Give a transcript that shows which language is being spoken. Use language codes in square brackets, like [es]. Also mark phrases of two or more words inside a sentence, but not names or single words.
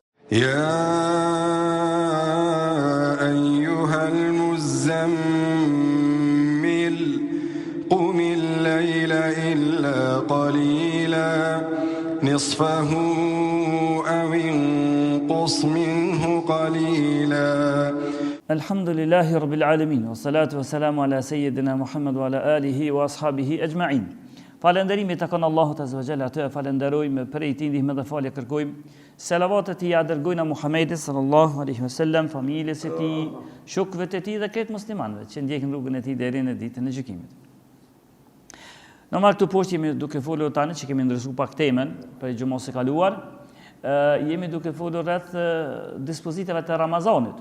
[ar] يا أيها المزمل قم الليل إلا قليلا نصفه أو انقص منه قليلا. الحمد لله رب العالمين والصلاة والسلام على سيدنا محمد وعلى آله وأصحابه أجمعين. [sq] Falënderimi takon Allahut [ar] عز وجل, [sq] atë falenderojmë prej tij ndihmë dhe falje kërkojmë. Selavatet i dërgojnë Muhamedit [ar] صلى الله عليه وسلم, [sq] familjes së tij, shokëve të tij dhe këtë muslimanëve që ndjekin rrugën e tij deri në ditën e gjykimit. Normal këtu poshtë jemi duke folur tani që kemi ndërsuar pak temën për xhumos së kaluar, jemi duke folur rreth dispozitave të Ramazanit.